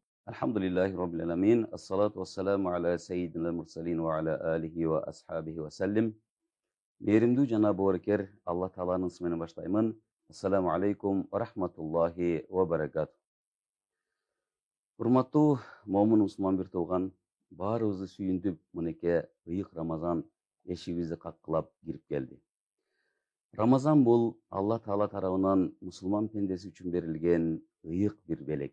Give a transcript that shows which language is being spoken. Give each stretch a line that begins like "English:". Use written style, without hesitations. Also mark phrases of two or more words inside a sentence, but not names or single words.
Arabic: الحمد لله رب العالمين. الصلاة والسلام على سيدنا مرسلين وعلى آله وأصحابه وسلم.
Kyrgyz: Mehrimdүү жана боорукер Алла Тааланын исми менен баштаймын.
Arabic: السلام عليكم ورحمة الله وبركاته.
Kyrgyz: Урматтуу момун мусулман бир тууган, баарыбызды сүйүндүп, мынеке ыйык Рамазан эшигибизди каккылап кирип келди. Рамазан бул Алла Таала тарабынан мусулман пендеси үчүн берилген ыйык бир белек.